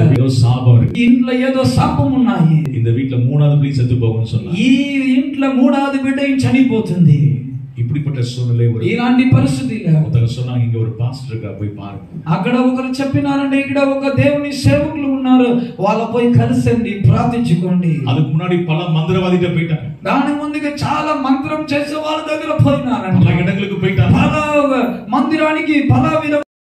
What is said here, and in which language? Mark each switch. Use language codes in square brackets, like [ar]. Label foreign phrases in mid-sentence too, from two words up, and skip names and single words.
[te] ఏదో శాపం இருக்கு. ఇంట్లో ఏదో శాపం ఉన్నాయి. [ta] இந்த வீட்ல 3வது பிள்ளை செத்து போகும்னு சொன்னாங்க. [te] ఈ ఇంట్లో 3வது బిడ్డ చనిపోతుంది. [ta] இப்படிப்பட்ட சூழ்நிலை [te] ఇలాంటి పరిస్థితిలో [ta] ஒருத்தர் சொன்னாங்க, இங்க ஒரு பாஸ்டர் இருக்கா, போய் பாருங்க. [te] అక్కడ ఒకరు చెప్పినారంటే ఇక్కడ ఒక దేవుని సేవకులు ఉన్నారు, వాళ్ళ పోయి కలిసండి, ప్రార్థించుకోండి. [ta] அதுக்கு முன்னாடி பல மந்திரவாதிகிட்ட போயிட்டாங்க. [te] దాని ముందుగా చాలా మంత్రం చేసే వాళ్ళ దగ్గర పోయినారంట. [ta] பல இடங்களுக்கு போயிட்டாங்க. [te] పల మందిరానికి పల విధ